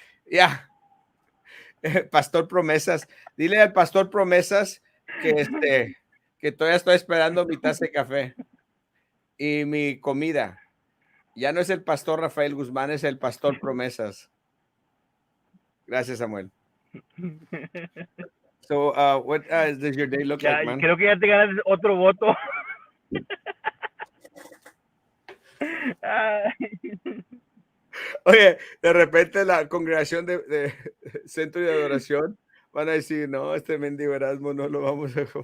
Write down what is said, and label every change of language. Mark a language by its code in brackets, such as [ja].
[es] Ya, pastor promesas. Dile al pastor promesas que todavía estoy esperando mi taza de café y mi comida. Ya no es el pastor Rafael Guzmán, es el pastor promesas. Gracias, Samuel. [en] So, what does your day look [es] Ya, [en] like, man? [es] creo que ya te ganas otro voto. Oye, de repente la congregación de Centro de Adoración van a decir, no, este mendigo Erasmo no lo vamos a...